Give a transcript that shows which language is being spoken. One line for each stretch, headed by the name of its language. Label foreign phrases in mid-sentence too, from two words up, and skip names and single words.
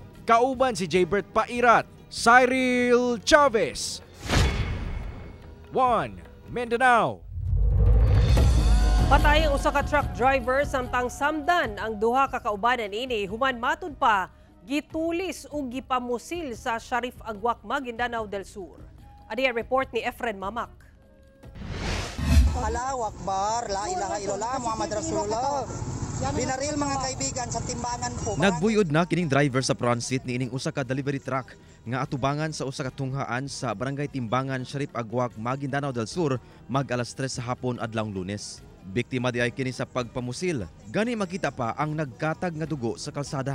Cebuano: Kauban si Jaybert Pairat, Cyril Chavez, 1 Mindanao. Patay ang usa ka truck driver samtang samdan ang duha ka kaubanan ini human matud pa gitulis ug gipamusil sa Sharif Agwak, Maguindanao del Sur. Adi ang report ni Efren Mamak.
Arabic: الله أكبر، لا إله إلا الله، محمد رسول الله.
Filipino: Binaril mga kaibigan sa timbangan po.
Cebuano: Nagbuyod na kining driver sa transit ni ining usa ka delivery truck nga atubangan sa usa ka tunghaan sa Barangay Timbangan, Sharif Agwak, Maguindanao del Sur mag alas 3 sa hapon adlong Lunes. Biktima di ay kini sa pagpamusil. Gani makita pa ang nagkatag nga dugo sa kalsada.